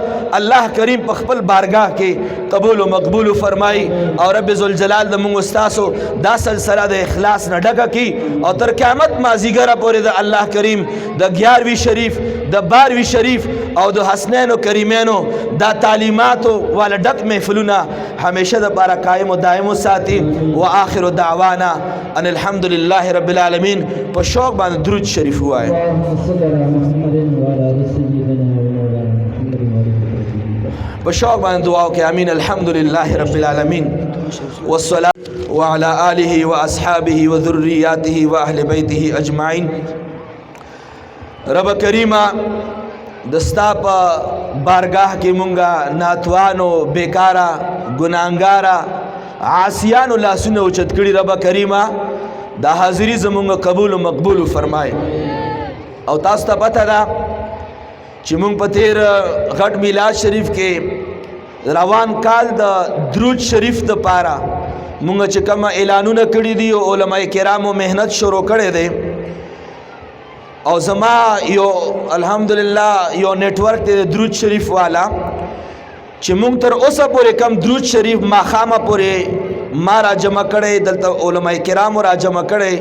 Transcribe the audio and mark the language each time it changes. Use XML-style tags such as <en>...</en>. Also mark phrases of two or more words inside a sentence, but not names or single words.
<ps>الله کریم په خپل بارگاه کې قبول او مقبول فرمایي او رب ذوالجلال د مونږ استاسو دا سلسله د اخلاص نه ډکه کړي او تر قیامت مازیګره پورې د الله کریم د 11 شریف د 12 شریف او د حسنین و کریمینو دا تعلیماتو والا ډک محفلونه همیشه د پاره قائم او دائم ساتي.</ps> <ar>واخر دعوانا ان الحمد لله رب العالمین.</ar> <ps>په شوق باندې درود شریف وایي. په شوق باندې دعا وکړئ. امین.</ps> <ar>الحمد لله رب العالمین والصلاة وعلى آله واصحابه وذرياته واهل بيته اجمعين.</ar> <ps>رب کریمه دستا په بارگاہ کې مونږه ناتوانو بیکارا ګناهګارا عاصیانو لاسونه اوچت کړي. رب کریمه دا حاضری زمونږ قبول او مقبول فرمای. او تاسو ته پته ده چې مونږ په تیر غټ میلاد شریف کې روان کال د درود شریف د پاره مونږ چې کوم اعلانونه کړي دي او علماء کرامو مهنت شروع کړي دي، او زما یو الحمدلله یو نیټورک دی د درود شریف والا چې مونږ تر اوسه پورې کم درود شریف ماخامه پورې ما را جمع کړی، دلته علماء کرامو را جمع کړی.</ps>